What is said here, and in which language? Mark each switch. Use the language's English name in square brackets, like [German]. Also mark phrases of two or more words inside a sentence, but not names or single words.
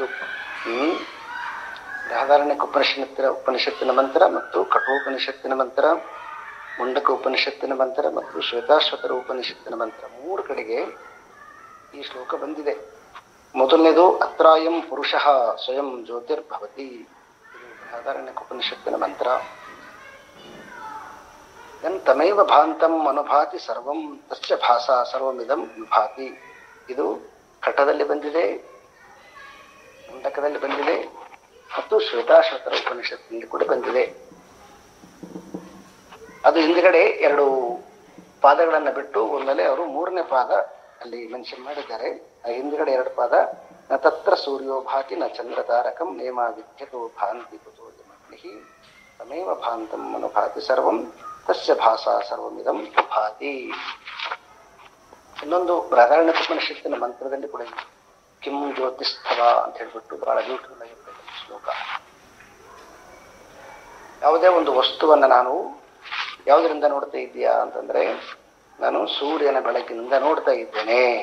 [Kannada] ಬೃಹದಾರಣ್ಯಕ ಉಪನಿಷತ್ತಿನ ಮಂತ್ರ ಮತ್ತು ಕಠೋಪನಿಷತ್ತಿನ ಮಂತ್ರ, ಮುಂಡಕ ಉಪನಿಷತ್ತಿನ ಮಂತ್ರ ಮತ್ತು ಶ್ವೇತಾಶ್ವತರ ಉಪನಿಷತ್ತಿನ ಮಂತ್ರ 3 ಕಡೆಗೆ ಈ ಶ್ಲೋಕ ಬಂದಿದೆ. ಮೊದಲನೇದು [Sanskrit] ಅತ್ರಾಯಂ ಪುರುಷಃ ಸ್ವಯಂ ಜ್ಯೋತಿರ್ಭವತಿ, [Kannada] ಇದು ಬೃಹದಾರಣ್ಯಕ ಉಪನಿಷತ್ತಿನ ಮಂತ್ರ. [Sanskrit] ತಮೇವ ಭಾಂತಂ ಅನುಭಾತಿ ಸರ್ವಂ ತಸ್ಯ ಭಾಸಾ ಸರ್ವಮಿದಂ ವಿಭಾತಿ, [Kannada] ಇದು ಕಠದಲ್ಲಿ ಬಂದಿದೆ, ಮುಂಡಕದಲ್ಲಿ ಬಂದಿದೆ ಮತ್ತು ಶ್ವೇತಾಶ್ವತರ ಉಪನಿಷತ್ತಿನಲ್ಲಿ ಕೂಡ ಬಂದಿದೆ. ಅದು ಹಿಂದ್ಗಡೆ 2 ಪಾದಗಳನ್ನ ಬಿಟ್ಟು ಒಂದಲೆ ಅವರು 3ನೇ ಪಾದ ಅಲ್ಲಿ ಮೆನ್ಷನ್ ಮಾಡಿದ್ದಾರೆ. ಹಿಂದ್ಗಡೆ 2 ಪಾದ [Sanskrit] ನ ತತ್ರ ಸೂರ್ಯೋ ಭಾತಿ ನ ಚಂದ್ರ ತಾರಕಂ ನೇಮ ವಿದ್ಯತೋ ಭಾಂತಿ ಕುತೋ ಜಮಗ್ನಿಹಿ ತಮೇವ ಭಾಂತಂ ಅನುಭಾತಿ ಸರ್ವಂ ತಸ್ಯ ಭಾಸಾ ಸರ್ವಮಿದಂ ಭಾತಿ. [Kannada] ಇನ್ನೊಂದು ಬೃಹದಾರಣ್ಯಕ ಉಪನಿಷತ್ತಿನ ಮಂತ್ರದಲ್ಲಿ ಕೂಡ [Sanskrit] ಕಿಂ ಜ್ಯೋತಿಸ್ಥವ [Kannada] ಅಂತ ಹೇಳ್ಬಿಟ್ಟು ಬಹಳ ಬ್ಯೂಟಿಫುಲ್ ಆಗಿರ್ತಕ್ಕಂಥ ಶ್ಲೋಕ. ಯಾವುದೇ ಒಂದು ವಸ್ತುವನ್ನ ನಾನು ಯಾವುದರಿಂದ ನೋಡ್ತಾ ಇದ್ದೀಯಾ ಅಂತಂದ್ರೆ, ನಾನು ಸೂರ್ಯನ ಬೆಳಕಿನಿಂದ ನೋಡ್ತಾ ಇದ್ದೇನೆ.